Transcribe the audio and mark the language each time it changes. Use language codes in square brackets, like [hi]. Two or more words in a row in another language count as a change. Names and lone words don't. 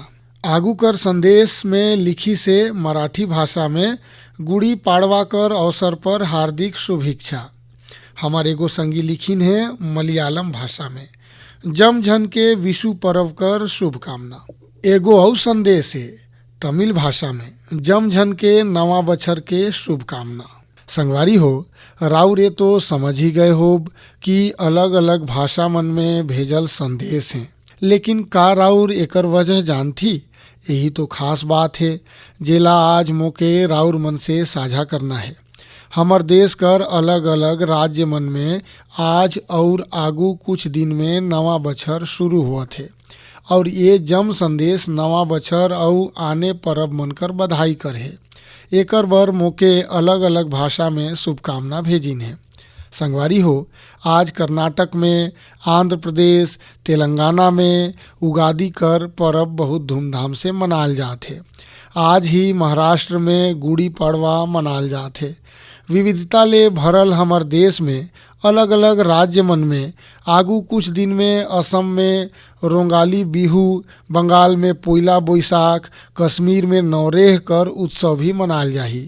[sgj] आगू कर संदेश में लिखी से मराठी भाषा में गुड़ी पाड़वा कर अवसर पर हार्दिक शुभेच्छा। हमारे एगो संगी लिखिन है मलयालम भाषा में जमझन के विशु पर्व कर शुभकामना। एगो और संदेश है तमिल भाषा में जमझन के नवा बछर के शुभकामना। संगवारी हो राउरे तो समझ ही गए हो कि अलग अलग भाषा मन में भेजल संदेश हैं। लेकिन का राउर एकर वजह जानथी? यही तो खास बात है जेला आज मोके राउर मन से साझा करना है। हमर देश कर अलग अलग राज्य मन में आज और आगू कुछ दिन में नवा बछर शुरू हुआ थे और ये जम संदेश नवा बछर और आने परब मन कर बधाई कर है। एकर बर मोके अलग अलग भाषा में शुभकामना भेजिन है। संगवारी हो आज कर्नाटक में, आंध्र प्रदेश, तेलंगाना में उगादी कर परब बहुत धूमधाम से मनाल जात है। आज ही महाराष्ट्र में गुड़ी पड़वा मनाल जात है। विविधता ले भरल हमर देश में अलग अलग राज्य मन में आगू कुछ दिन में असम में रोंगाली बिहू, बंगाल में पोइला बोईसाख, कश्मीर में नवरेह कर उत्सव भी मनाल जाही।